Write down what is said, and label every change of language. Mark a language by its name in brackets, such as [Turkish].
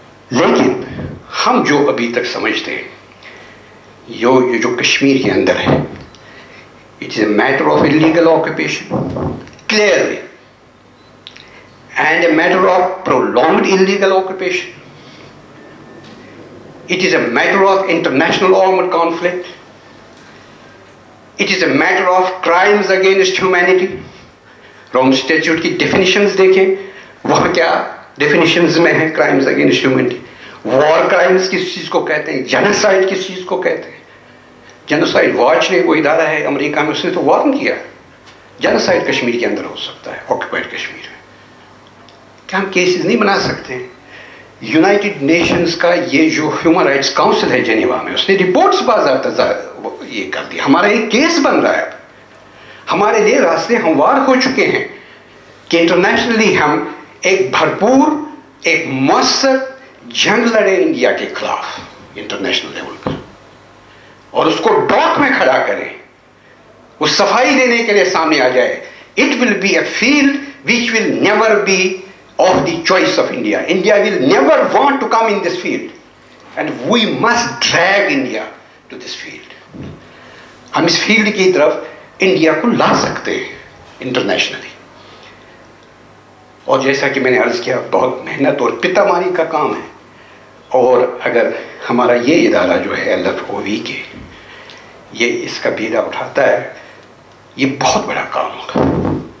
[Urdu] لیکن ہم جو ابھی تک سمجھتے ہیں یہ جو کشمیر کے اندر ہے، [English] It is a matter of illegal occupation clearly and a matter of prolonged illegal occupation. It is a matter of international armed conflict. It is a matter of crimes against humanity. [Urdu] Room statute کی definitions دیکھیں، وہاں کیا definitions میں ہیں crimes against humanity. War crimes کس چیز کو کہتے ہیں، جینوسائڈ کس چیز کو کہتے ہیں. جینوسائڈ واچ نے وہ ادارہ ہے امریکہ میں، اس نے تو وارن کیا جینوسائڈ کشمیر کے اندر ہو سکتا ہے، آکوپائڈ کشمیر میں. کیا ہم کیسز نہیں بنا سکتے ہیں؟ یونائٹڈ نیشنز کا یہ جو ہیومن رائٹس کاؤنسل ہے جنیوا میں، اس نے رپورٹس باضابطہ یہ کر دی. ہمارا ایک کیس بن رہا ہے، ہمارے لیے راستے ہموار ہو چکے ہیں کہ انٹرنیشنلی ہم ایک بھرپور ایک مؤثر جنگ لڑیں انڈیا کے خلاف انٹرنیشنل لیول پر، اور اس کو ڈاک میں کھڑا کریں، وہ صفائی دینے کے لیے سامنے آ جائے. [English] It will be a field which will never be of the choice of India. India will never want to come in this field, and we must drag India to this field. [Urdu] ہم اس field کی طرف India کو لا سکتے ہیں internationally. اور جیسا کہ میں نے عرض کیا، بہت محنت اور پتاماری کا کام ہے. اور اگر ہمارا یہ ادارہ جو ہے LFOV کے، یہ اس کا بیڑا اٹھاتا ہے، یہ بہت بڑا کام ہوگا.